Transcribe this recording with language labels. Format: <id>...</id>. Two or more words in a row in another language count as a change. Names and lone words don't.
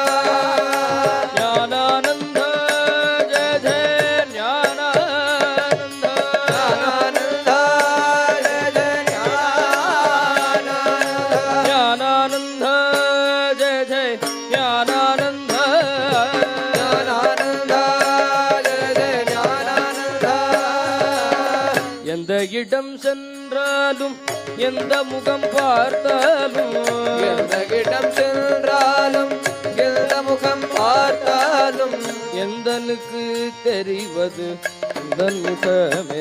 <sa>ज्ञानानंद जय जय ज्ञानानंद ज्ञानानंद जय जय ज्ञानानंद जय जय ज्ञानानंद ज्ञानानंद जय जय ज्ञानानंद</sa> <ta>எந்த இடம் சென்றாலும் எந்த முகம் பார்த்தாலும் எந்த இடம் சென்றாலும் எந்த முகம் பார்த்தாலும் எந்தனுக்கு தெரிவது உந்தன் முகமே</ta>